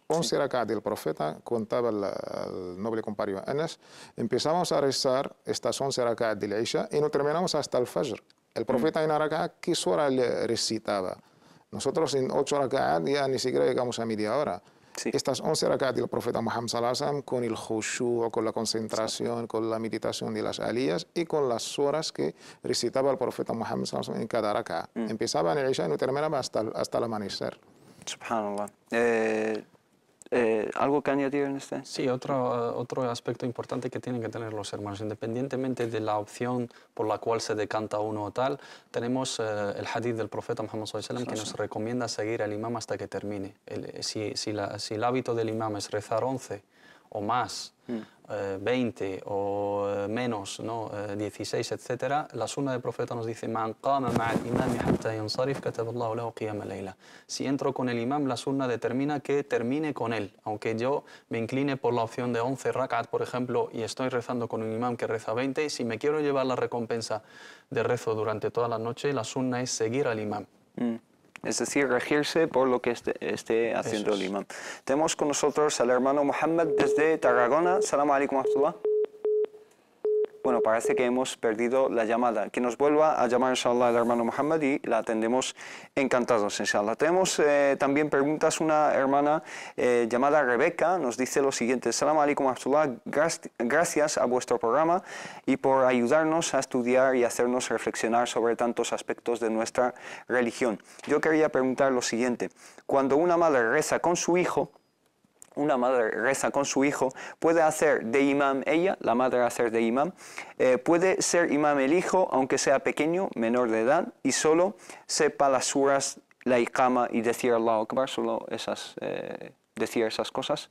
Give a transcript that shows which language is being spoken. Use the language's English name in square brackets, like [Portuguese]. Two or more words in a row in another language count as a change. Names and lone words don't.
[Spanish] 11 rak'at del profeta, contaba el noble compañero Anas, empezamos a rezar estas 11 rak'at del Isha y no terminamos hasta el Fajr. El profeta en rak'at, ¿qué hora le recitaba? Nosotros en 8 rak'at ya ni siquiera llegamos a media hora. Estas 11 rak'at del profeta Muhammad [Arabic] صلى الله عليه وسلم, [Spanish] con el khushu, con la concentración, con la meditación de las aliyas y con las horas que recitaba el profeta Muhammad [Arabic] صلى الله عليه وسلم [Spanish] en cada rak'at. Empezaba en el Isha y no terminaba hasta el amanecer. Subhanallah. ¿Algo que añadir en este? Sí, otro aspecto importante que tienen que tener los hermanos, independientemente de la opción por la cual se decanta uno o tal, tenemos el hadith del profeta Muhammad [Arabic] صلى الله عليه وسلم [Spanish] que nos recomienda seguir al imam hasta que termine. Si el hábito del imam es rezar 11 o más, 20 o menos, ¿no? 16, etc. La sunna del profeta nos dice: [Arabic] "من قام مع الإمام حتى ينصرف كتب الله له قيام الليلة". [Spanish] Si entro con el imam, la sunna determina que termine con él. Aunque yo me incline por la opción de 11 rak'at, por ejemplo, y estoy rezando con un imam que reza 20, si me quiero llevar la recompensa de rezo durante toda la noche, la sunna es seguir al imam. Es decir, regirse por lo que esté haciendo el imam. Tenemos con nosotros al hermano Mohammed desde Tarragona. [Arabic] سلام عليكم ورحمة الله. [Spanish] Bueno, parece que hemos perdido la llamada. Que nos vuelva a llamar, inshallah, el hermano Mohammed y la atendemos encantados, inshallah. Tenemos también preguntas. Una hermana llamada Rebeca nos dice lo siguiente: [Arabic] سلام عليكم ورحمة الله. [Spanish] Gracias a vuestro programa y por ayudarnos a estudiar y hacernos reflexionar sobre tantos aspectos de nuestra religión. Yo quería preguntar lo siguiente: cuando una madre reza con su hijo, puede hacer de imam ella, la madre hacer de imam, puede ser imam el hijo, aunque sea pequeño, menor de edad, y solo sepa las suras, la iqama y decir [Arabic] الله أكبر, [Spanish] solo decir esas cosas.